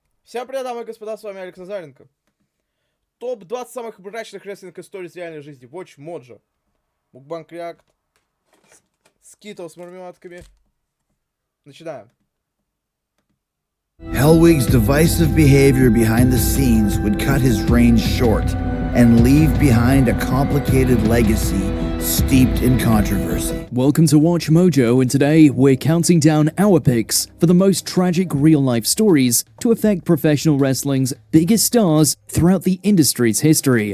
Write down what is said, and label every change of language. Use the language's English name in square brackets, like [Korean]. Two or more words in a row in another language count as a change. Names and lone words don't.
[Russian] Всем привет, дамы и господа, с вами Алекс Назаренко. Топ-20 самых мрачных рестлинг-историй из реальной жизни. Watch Mojo. Мукбанк Реакт. Скитл с мармеладками. Начинаем. [English] Hellwig's divisive behavior behind the scenes would cut his reign short and leave behind a complicated legacy steeped in controversy. Welcome to Watch Mojo, and today we're counting down our picks for the most tragic real-life stories to affect professional wrestling's biggest stars throughout the industry's history.